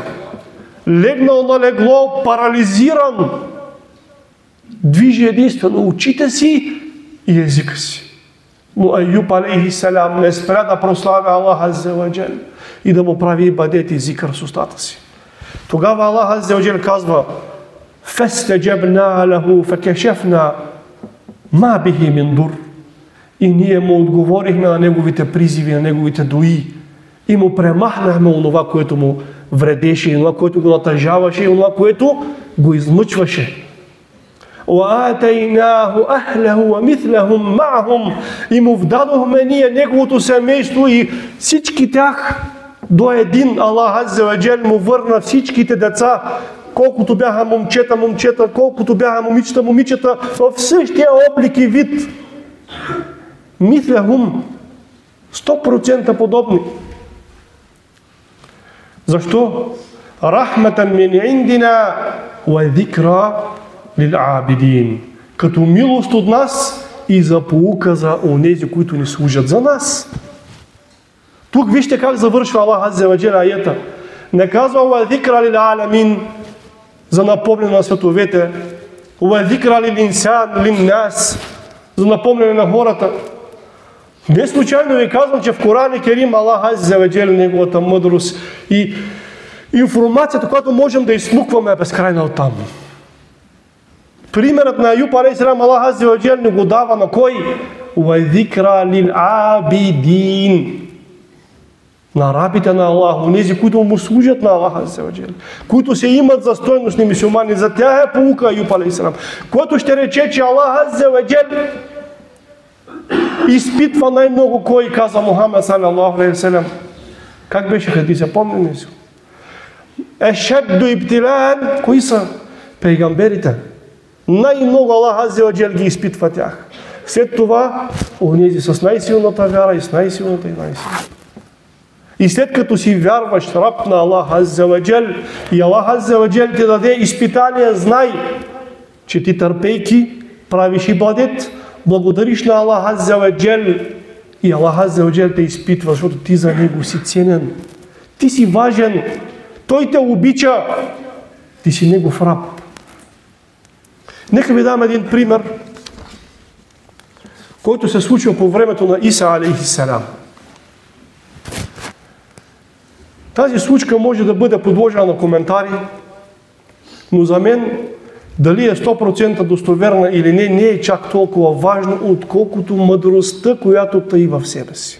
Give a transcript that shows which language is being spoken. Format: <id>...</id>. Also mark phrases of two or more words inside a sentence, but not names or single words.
<bg>Легнал на легло, парализиран, движи единствено очите си и езика си. Но Айюб алейхиссалам не спря да прославя Аллах Азза ва Джал и да му прави ибадет и зикър с устата си. Тогава Аллах Азза ва Джал казва:</bg> <ar>فَاسْتَجَبْنَا لَهُ فَكَشَفْنَا مَا بِهِ مِنْ دُرٍ.</ar> <bg>И ние му отговорихме на неговите призиви, на неговите дуи и му премахнахме онова, което му вредеше, онова, което го натъжаваше и онова, което го измъчваше.</bg> <ar>وَآتَيْنَاهُ أَهْلَهُ وَمِثْلَهُمْ مَعَهُمْ.</ar> <bg>И му вдадохме ние неговото семейство и всички тях до един. Аллах Азза ва Джал му върна всичките деца, колкото бяха момчета, колкото бяха момичета, в същия облик и вид. Мислехум, 100% подобни. Защо?</bg> <ar>رحمة من عندنا وذكرى للعابدين.</ar> <bg>Като милост от нас и за поука за онези, които ни служат за нас. Тук вижте как завършва Аллах Азза ва Джал аята. Не казва</bg> <ar>وذكرى للعالمين,</ar> <bg>за напомняне на световете,</bg> <ar>وذكرى للإنسان للناس,</ar> <bg>за напомняне на хората. Не случайно ви казвам, че в Коран Керим Аллах Азза ва Джал, неговата мъдрост и информацията, която можем да изсмукваме, е безкрайна оттам. Примерът на Айюб алейхиссалам Аллах Азза ва Джал ни го дава на кой?</bg> <ar>وذكرى للعابدين.</ar> <bg>На рабите на Аллах, онези, които му служат на Аллах Азза ва Джал, които се имат за стойностни мюсюлмани, за тях е поука Айюб алейхиссалам, който ще рече, че Аллах Азза ва Джал изпитва най-много кой, каза Мухаммед</bg> <ar>صلى الله عليه وسلم.</ar> <bg>Как беше хадиса? Помните си?</bg> <ar>أشد ابتلاء,</ar> <bg>кои са? Пейгамберите. Най-много Аллах Азза ва Джал ги изпитва тях. След това, онези с най-силната вяра и с най-силната и най-силната. И след като си вярваш раб на Аллах Азза ва Джал и Аллах Азза ва Джал ти даде изпитание, знай, че ти търпейки правиш ибадет, благодариш на Аллах Азза ва Джал и Аллах Азза ва Джал те изпитва, защото ти за него си ценен. Ти си важен. Той те обича. Ти си негов раб. Нека ви дам един пример, който се случва по времето на Иса алейхиссалам. Тази случка може да бъде подложена на коментари, но за мен дали е 100% достоверна или не, не е чак толкова важно, отколкото мъдростта, която таи в себе си.</bg>